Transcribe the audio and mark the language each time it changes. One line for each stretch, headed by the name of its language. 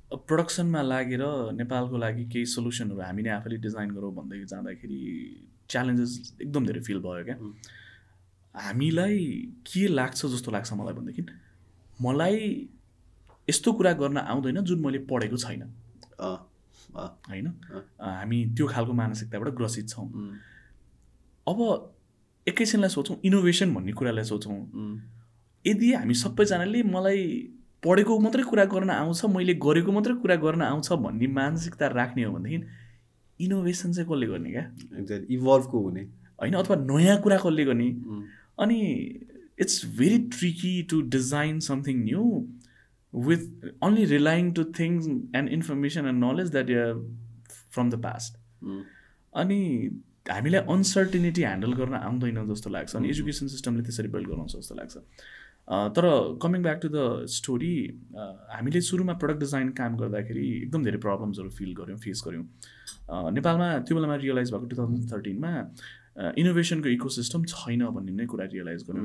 Nepali: प्रोडक्सनमा लागेर नेपालको लागि केही सल्युसनहरू हामी नै आफैले डिजाइन गरौँ भन्दै जाँदाखेरि च्यालेन्जेस एकदम धेरै फिल भयो क्या हामीलाई के लाग्छ जस्तो लाग्छ मलाई भनेदेखि मलाई यस्तो कुरा गर्न आउँदैन जुन मैले पढेको छैन होइन हामी त्यो खालको मानसिकताबाट ग्रसित छौँ अब एकैछिनलाई सोचौँ इनोभेसन भन्ने कुरालाई सोचौँ यदि हामी सबैजनाले मलाई पढेको मात्रै कुरा गर्न आउँछ, मैले गरेको मात्रै कुरा गर्न आउँछ भन्ने मानसिकता राख्ने हो भनेदेखि इनोभेसन चाहिँ कसले गर्ने क्या? एक्ज्याक्टली, इभल्भको हुने होइन, अथवा नयाँ कुरा कसले गर्ने?
English: अनि it's very tricky to design something new with only relying to things and information and knowledge that you have from the past.
Nepali: अनि हामीलाई अनसर्टेनिटी ह्यान्डल गर्न आउँदैन जस्तो लाग्छ, अनि एजुकेसन सिस्टमले त्यसरी बिल्ड गराउँछ जस्तो लाग्छ. तर
English: coming back to the story,
Nepali: हामीले सुरुमा प्रडक्ट डिजाइन काम गर्दाखेरि एकदम धेरै प्रब्लम्सहरू फेस गऱ्यौँ. नेपालमा त्यो बेलामा रियलाइज भएको 2013मा इनोभेसनको इकोसिस्टम छैन भन्ने नै कुरा रियलाइज गर्यो.